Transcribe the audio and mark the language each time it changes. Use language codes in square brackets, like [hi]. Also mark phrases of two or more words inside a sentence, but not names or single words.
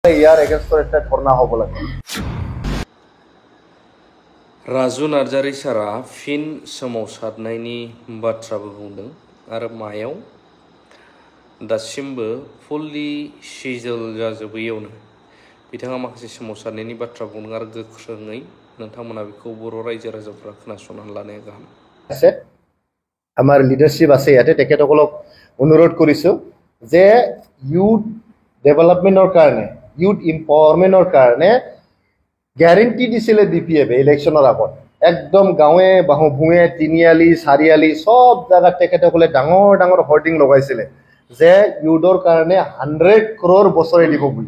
[as] ইয়ার এগেনস্টর একটা ধর্ণা হব লাগে। [brx] राजु नार्जारी सारा फिन सोमावसारनायनि बाथ्राबो बुंदों आरो मायाव दासिमबो फुल्लि सिजल जाजोबैयावनो बिथाङा माखासे सोमावसारनायनि बाथ्रा बुंदों आरो गोख्रोङै नोंथांमोना बेखौ बर' रायजो राजाफ्रा खोनासंनानै लानाया गाहाम। [as] আছে আমাৰ লিডাৰশ্বিপ আছে ইয়াতে, তেখেতসকলক অনুৰোধ কৰিছোঁ যে [en] youth developmentৰ [as] কাৰণে, [en] youth empowermentৰ [as] কাৰণে গ্যাৰেণ্টি দিছিলে BPF ইলেকশ্যনৰ আগত। একদম গাঁৱে ভূঞে তিনিআলি চাৰিআলি সব জায়গাত তেখেতসকলে ডাঙৰ ডাঙৰ হৰ্ডিং লগাইছিলে যে ইউথৰ কাৰণে 100 crore বছৰে দিব বুলি।